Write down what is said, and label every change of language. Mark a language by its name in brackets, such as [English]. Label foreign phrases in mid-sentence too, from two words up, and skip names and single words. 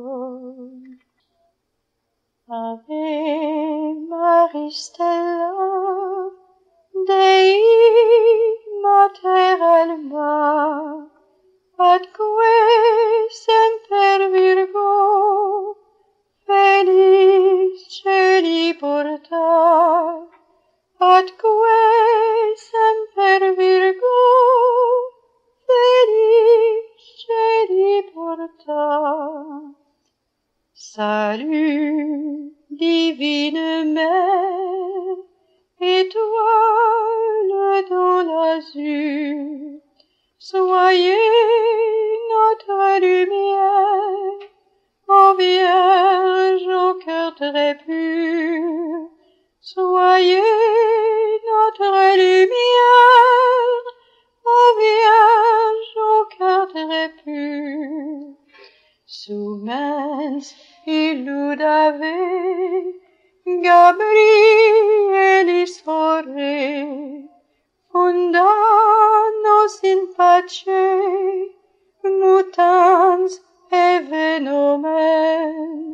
[Latin] Ave Maria Stella, Dei Mater Alma, atque semper Virgo, Felix celi porta, atque semper Virgo, Felix celi porta. [French] Salut, divine Mère, étoile dans l'azur, soyez notre lumière, ô Vierge au cœur très pur. Soyez notre lumière, ô Vierge au cœur très pur. [Latin] Sumens illud ave, Gabrielis ore, funda nos in pace, mutans eve nomen.